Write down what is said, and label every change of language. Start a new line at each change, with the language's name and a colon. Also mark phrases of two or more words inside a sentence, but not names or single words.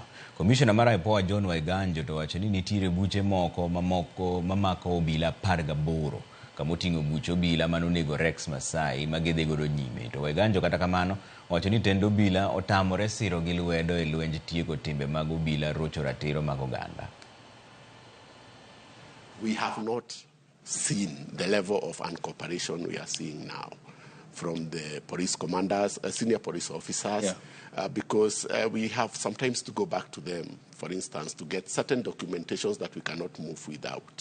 Luo (Kenya and Tanzania): Komishona mar IPOA John Waiganjo to wacho ni nitiere buche moko mamako obila 18 kama oting'o buche obila manonego Rex Masai magidhi godo nyime. To Waiganjo kata kamano wacho ni tend obila otamore siro gi lwedo e lwenj tieko timbe mag obila rocho ratiro mag oganda.
English: We have not seen the level of uncooperation we are seeing now from the police commanders, senior police officers, because we have sometimes to go back to them, for instance, to get certain documentations that we cannot move without.